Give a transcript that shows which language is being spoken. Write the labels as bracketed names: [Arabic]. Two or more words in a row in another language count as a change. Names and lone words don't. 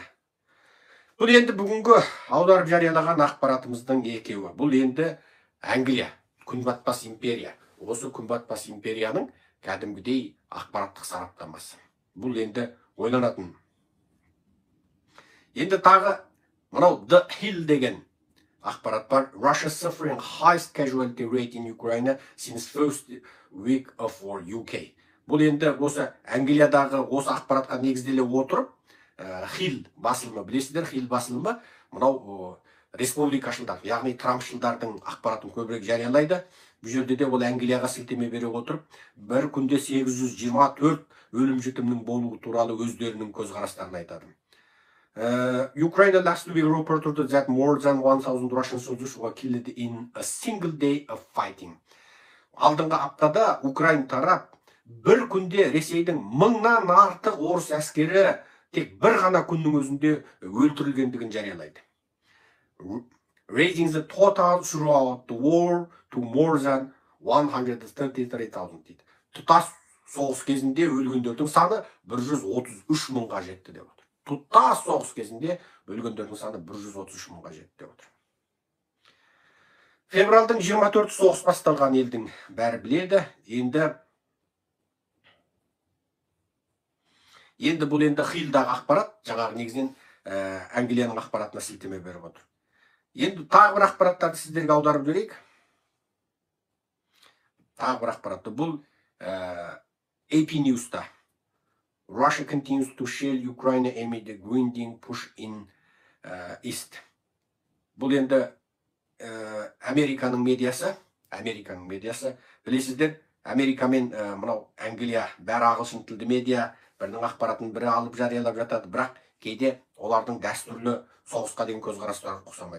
[Kazakh] Бұл енді бүгінгі аударып жариялаған ақпаратымыздың екеуі. Бұл енді Англия, күнбатпас империя. Осы күнбатпас империяның кәдімгідей ақпараттық сараптамасы. Бұл енді ойланатын. Енді тағы мынау The Hill деген ақпарат бар. [English] Russia suffering highest casualty rate in Ukraine since first week of war UK. [Kazakh] Бұл енді осы Англиядағы осы ақпаратқа негізделе отырып, Hill басылымы, білесіздер, Hill басылымы мынау республикашылдар, яғни Трампшылдардың ақпаратын көбірек жариялайды. Бұл жерде де ол Англияға сілтеме бере отырып, бір күнде 824 өлім жітімнің болуы туралы өздерінің көзқарастарын айтады. [English] Ukraine last week reported that more than 1000 Russian soldiers were killed in a single day of fighting. [Kazakh] Алдыңғы аптада Украин тарап бір күнде Ресейдің 1000-нан артық орыс әскері тек бір ғана күннің өзінде өлтірілгендігін жариялайды. [English] Raising the total throughout the war to more than 133,000 дейді. [Kazakh] Тұтас соғыс кезінде өлгендердің саны 133 мыңға жетті деп отыр. Тұтас соғыс кезінде өлгендердің саны 133 мыңға жетті деп отыр. Февралдың 24 соғыс басталған елдің бәрі біледі. Енді бұл Хиллдағы ақпарат, жаңағы негізінен Англияның ақпаратына сілтеме беріп отыр. Енді тағы бір ақпараттарды сіздерге аударып жіберейік. Тағы бір ақпаратты. Бұл AP News'та. [English] Russia continues to shell Ukraine amid the grinding push in East. [Kazakh] Бұл енді Американың медиасы. Білесіздер, Америка мен мынау Англия бәрі ағылшын тілді медиа, бірінің ақпаратын бірі алып жариялап жатады, бірақ кейде олардың дәстүрлі соғысқа деген көзқарастары ұқсамайды.